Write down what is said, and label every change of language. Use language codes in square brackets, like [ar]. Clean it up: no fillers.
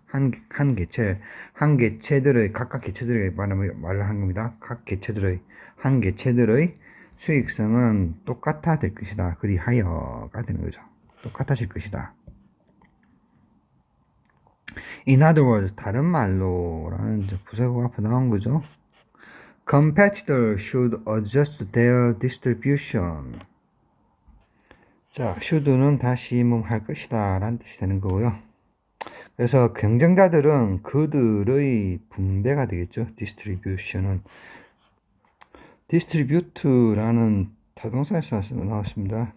[ko] 한 개체들의 각각 개체들의 말을 한 겁니다. 한 개체들의 수익성은 똑같아 될 것이다. 그리하여가 되는 거죠. 똑같아질 것이다. [en] In other words, [ko] 다른 말로라는 부사가 앞에 나온 거죠. [en] Competitors should adjust their distribution. [ko] 자, should는 다시 할 것이다 라는 뜻이 되는 거고요. 그래서 경쟁자들은 그들의 분배가 되겠죠. distribution은 distribute라는 타동사에서 나왔습니다.